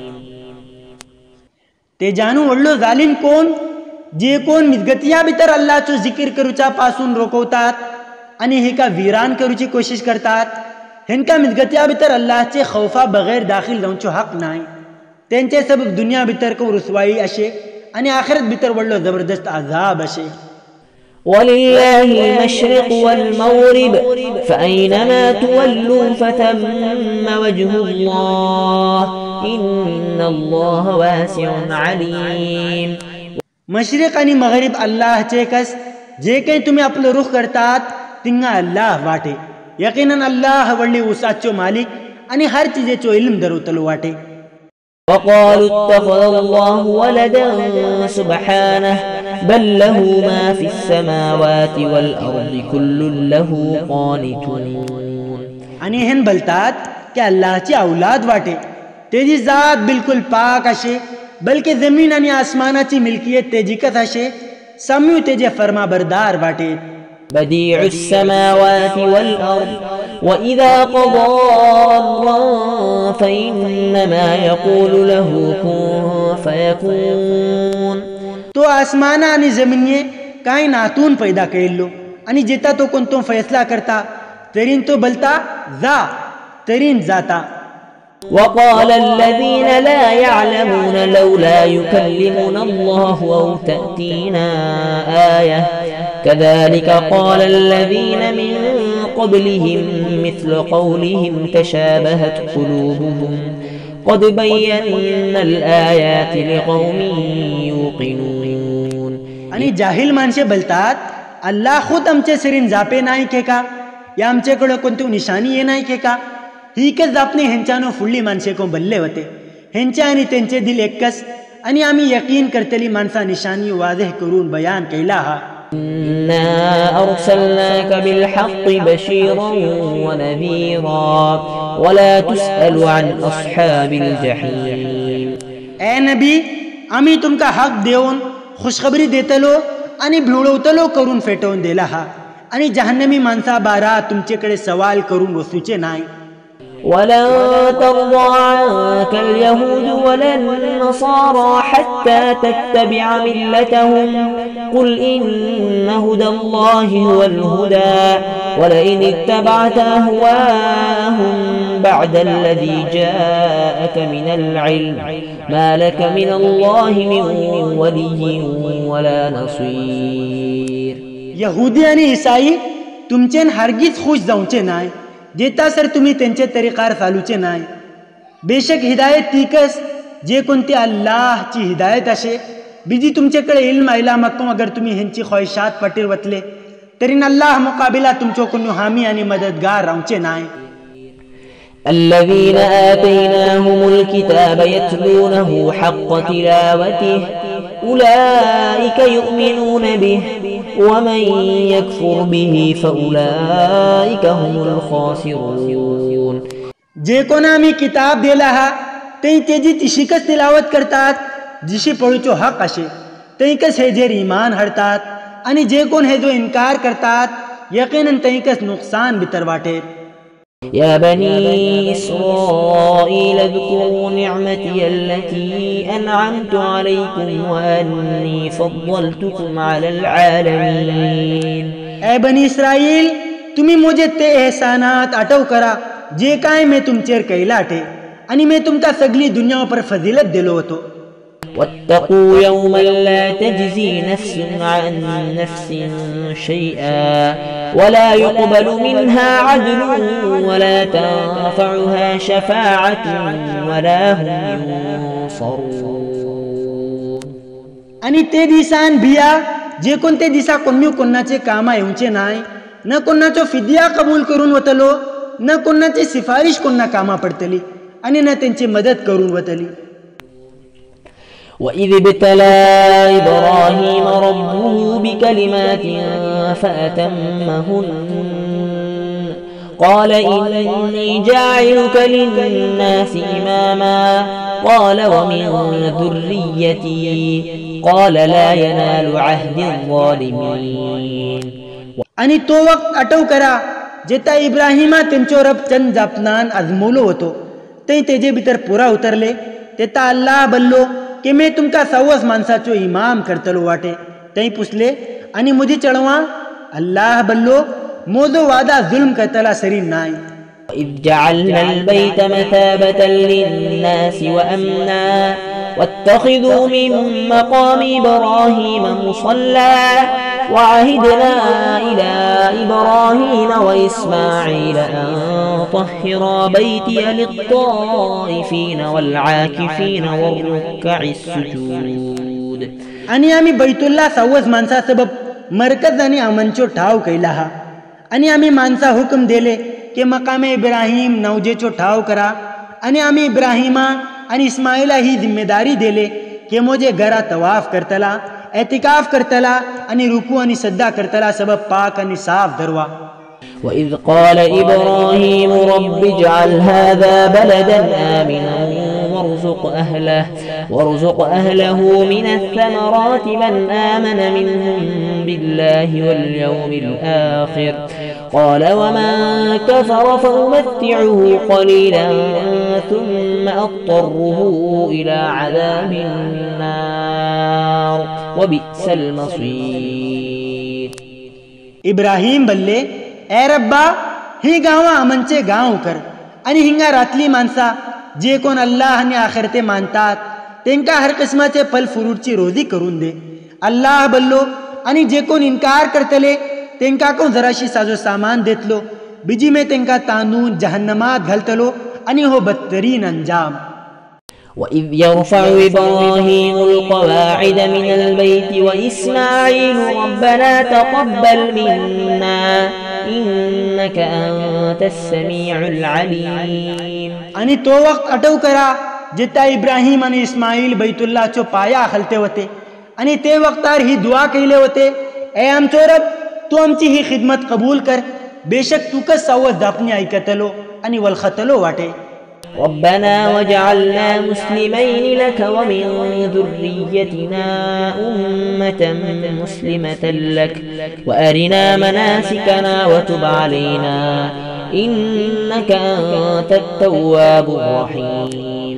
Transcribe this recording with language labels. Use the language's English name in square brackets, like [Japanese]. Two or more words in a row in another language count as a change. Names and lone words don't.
[Konkani] ते जानू वडलो जालिम कोण जे कोण मिजगतिया भितर अल्लाहचो जिकीर करूच्या पासून रोखवतात आणि हेका वीरान करूची कोशिश करतात. हेंका मिजगतिया भितर अल्लाहचे खौफा बगैर दाखिल जाऊचो हक नाही. त्यांचे सबब दुनिया भितर को रुसवाई अशे आणि आखिरत भितर वडलो जबरदस्त अजाब अशे. [Arabic] ولله المشرق والمغرب فأينما تولوا فثم وجه الله إن الله واسع عليم. [Konkani] मशरिक आणि मगरिब अल्लाहचे कस जे काही तुम्ही आपलं रुख करतात तिंगा अल्लाह वाटे. यकीनन अल्लाह वडली उसाचो मालिक आणि हर चीजेचो इल्म धरवतलो वाटे. [Arabic] وقالوا اتخذ الله ولدا سبحانه بل له ما في السماوات والأرض كل له قانتون. [Konkani] आणि हेन बोलतात की अल्लाहची औलाद वाटे. तेजी जात बिलकुल पाक अशे बल्कि जमीन आणि आसमानाची मिल्कियत तेजिकत अशे सम्यू तेजे फर्मा बरदार वाटे. [Arabic] بديع السماوات والأرض وإذا قضى أمرا فإنما يقول له كن فيكون. [Konkani] तो आसमाना आणि जमिनीये कायनातून पैदा केल्लो आणि जेता तो कोणतो फैसला करता तरीन तो बोलता जा तरीन जाता. [Arabic] وقال الذين لا يعلمون لولا يكلمنا الله أو تأتينا آية كذلك قال الذين من قبلهم مثل قولهم تشابهت قلوبهم قد بينا الآيات لقوم يوقنون. [Konkani] आणि जाहिल माणसे बोलतात अल्लाह खुद आमचे सरीन जापे नाही के का या आमच्याकडे कोणती निशाणी ये नाही के का. ही कस जापणे ह्यांच्यानो फुडली माणसे को बल्ले होते. ह्यांचे आणि त्यांचे दिल एकच आणि आम्ही यकीन करतली माणसा निशाणी वाजह करून बयान केला हा. [Arabic] إنا أرسلناك بالحق بشيرا ونذيرا ولا تسأل عن أصحاب الجحيم. [Konkani] ए नबी, आम्ही तुमका हक देऊन खुशखबरी देतलो आणि भिवळवतलो करून फेटवून दिला हा, आणि जहन्नमी माणसा बारा तुमचेकडे सवाल करून वसूचे नाही. [Arabic] ولن ترضى عنك اليهود ولا النصارى حتى تتبع ملتهم قل إن هدى الله هو الهدى ولئن اتبعت أهواءهم بعد الذي جاءك من العلم ما لك من الله من ولي ولا نصير. [Konkani] यहुदी आणि ईसाई तुमचेन हरगीज खुश जाऊचे नाही, जेता सर तुम्ही त्यांचे तरीकार चालूचे नाही. बेशक हिदायत तीकस जे कोणती अल्लाहची हिदायत असे. बीजी तुमच्याकडे इल्म आयला मक्कम अगर तुम्ही ह्यांची ख्वाहिशात पटीर वतले तरीन अल्लाह मुकाबिला तुमचो कोण हामी आणि मददगार रावचे नाही. [Arabic] الذين آتيناهم الكتاب يتلونه حق تلاوته أولئك يؤمنون به ومن يكفر به فأولئك هم الخاسرون. [Konkani] जे कोण आम्ही किताब दिला हा ते तेजी तिशिकच तिलावत करतात जिशी पळूचो हक असे, तैकच हे जे ईमान हरतात, आणि जे कोण हे जो इन्कार करतात यकीनन तैकच नुकसान बितर वाटेत. [Arabic] يا بني إسرائيل اذكروا نعمتي التي أنعمت عليكم وأني فضلتكم على العالمين. [Konkani] ए बनी इस्राईल, तुम्ही मुझे ते एहसानात आठव करा जे काय मी तुमचेर कैलाटे, आणि मी तुमका सगळी दुनिया पर फजिलत दिलो होतो. [Arabic] واتقوا يوما لا تجزي نفس عن نفس شيئا ولا يقبل منها عدل ولا تنفعها شفاعة ولا هم ينصرون. [Konkani] आणि ते दिसान भिया जे कोणते दिसा कोणी कोणाचे कामा येऊचे नाही, न कोणाचो फिदिया कबूल करून वतलो, न कोणाची सिफारिश कोणा कामा पडतली, आणि न त्यांची मदत करून वतली. [Arabic] وإذ ابتلى إبراهيم ربه بكلمات فأتمهن قال إني جاعلك للناس إماما قال ومن ذريتي قال لا ينال عهد الظالمين. [Konkani] आणि तो वक्त आठव करा जेता इब्राहिमा त्यांचो रब चंद जापनान आजमवलो होतो, ते तेजे भितर पुरा उतरले. तेता अल्लाह बल्लो की मी तुमका सवस माणसाचो इमाम करतलो वाटे. ते पुसले आणि मुझी चढवा. अल्लाह बल्लो मोजो वादा जुल्म करतला सरी नाही. [Arabic] إذ جعلنا البيت مثابة للناس وأمنا واتخذوا من مقام إبراهيم مصلى وعهدنا إلى إبراهيم وإسماعيل أن طهرا بيتي للطائفين والعاكفين والركع السجود. [Konkani] आणि आम्ही बैतुल्ला सवस माणसा सबब मरकज आणि अमनचो ठाव कैला हा, आणि आम्ही माणसा हुकम दिले की मकामे इब्राहिम नवजेचो ठाव करा, आणि आम्ही इब्राहिमा आणि इस्माईला ही जिम्मेदारी दिले की मोजे घरा तवाफ करतला, एतिकाफ करतला, आणि रुकू आणि सद्दा करतला सबब पाक आणि साफ धरवा. [Arabic] وإذ قال إبراهيم رب اجعل هذا بلدا آمنا وارزق أهله من الثمرات من آمن منهم بالله واليوم الآخر قال ومن كفر فأمتعه قليلا ثم أضطره إلى عذاب النار وبئس المصير. [Konkani] इब्राहिम बल्ले, ए रब्बा, ही गावा अमनचे गाव कर, आणि हिंगा रातली माणसा जे कोण अल्लाह आणि आखिरते मानतात त्यांका हर किस्माचे फल फ्रूटची रोजी करून दे. अल्लाह बल्लो, आणि जे कोण इन्कार करतले त्यांका कोण जराशी साजो सामान देतलो, बिजी में त्यांका तांदून जहन्नमात घालतलो, आणि हो बदतरीन अंजाम. [Arabic] وإذ يرفع إبراهيم القواعد من البيت وإسماعيل ربنا تقبل منا إنك أنت السميع العليم. [Konkani] आणि तो वक्त आठव करा जेता इब्राहिम आणि इस्माईल बैतुल्लाहचो पाया हलते होते, आणि ते वक्तार ही दुआ केले होते, ए आमचो रब, तू आमची ही खिदमत कबूल कर, बेशक तूकच सावध दापणी ऐकतलो आणि वलखतलो वाटे. [Arabic] ربنا وجعلنا مسلمين لك ومن ذريتنا أمة مسلمة لك وأرنا مناسكنا وتب علينا إنك أنت التواب الرحيم.